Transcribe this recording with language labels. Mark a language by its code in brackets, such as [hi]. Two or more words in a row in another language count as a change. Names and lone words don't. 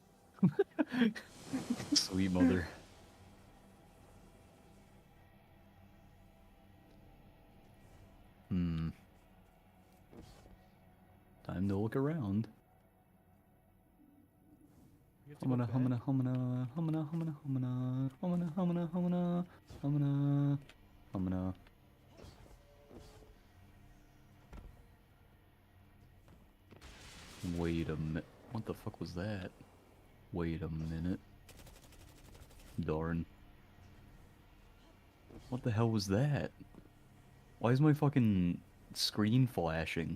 [en] Sweet mother. Time to look around. You have to go Humana, back? humana, humana, humana, humana, humana, humana, humana, humana, humana, humana. Wait a minute. What the fuck was that? Wait a minute. Darn. What the hell was that? Why is my fucking screen flashing?